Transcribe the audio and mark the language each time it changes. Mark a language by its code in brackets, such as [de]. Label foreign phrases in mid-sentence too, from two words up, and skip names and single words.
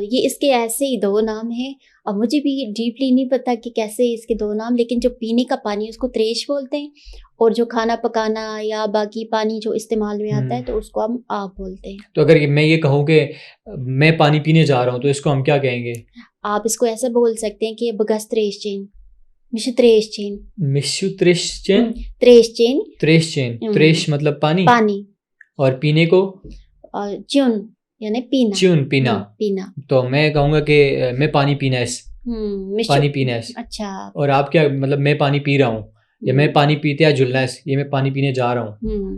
[hi] ये इसके ऐसे ही दो नाम हैं और मुझे भी डीपली नहीं पता कि कैसे इसके दो नाम, लेकिन जो पीने का पानी है उसको त्रेश बोलते हैं और जो खाना पकाना या बाकी पानी जो इस्तेमाल में आता है तो उसको हम आप बोलते हैं। तो अगर मैं ये कहूँ कि मैं पानी पीने जा रहा हूँ तो इसको हम क्या कहेंगे? आप इसको ऐसे बोल सकते हैं कि [ks] बगस त्रेश चेन, मिशु त्रेश चेन, [hi] त्रेश मतलब पानी, और पीने को च्यून यानी पीना। तो मैं कहूँगा कि मैं पानी पीना है, पानी पीना है। अच्छा, और आप क्या मतलब? मैं पानी पी रहा हूँ या मैं पानी पीते या जुलना है, ये मैं पानी पीने जा रहा हूँ।